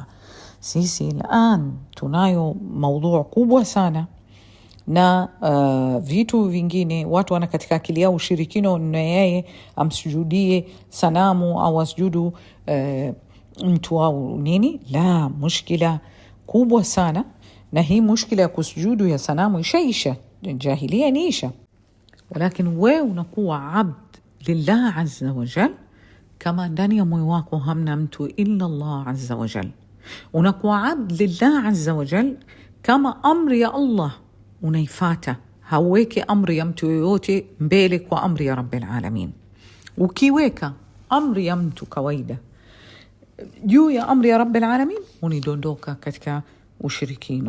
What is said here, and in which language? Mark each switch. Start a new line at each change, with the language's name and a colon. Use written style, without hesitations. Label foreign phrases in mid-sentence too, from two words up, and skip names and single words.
Swahili: Sisi الآن tunayo maudhu kubwa sana na vitu vingine watu wana katika akili yao ushirikino na yeye amsujudie sanamu au asjudu mtu au nini. La, mushkila kubwa sana, na hii mushkila ya kusujudu ya sanamu ishaisha, jahiliya niisha. Walakin wewe unakuwa
Arabic: عبد لله عز وجل,
Swahili: kama ndani ya moyo wako hamna mtu
Arabic: إلا الله عز وجل.
Swahili: Unakuwa
Arabic: عبد لله عز وجل
Swahili: kama amri ya Allah unaifata, hauweke amri ya mtu yoyote mbele kwa amri ya
Arabic: رب العالمين.
Swahili: Ukiweka amri ya mtu kawaida juu ya amri ya
Arabic: رب العالمين,
Swahili: unidondoka katika ushirikino.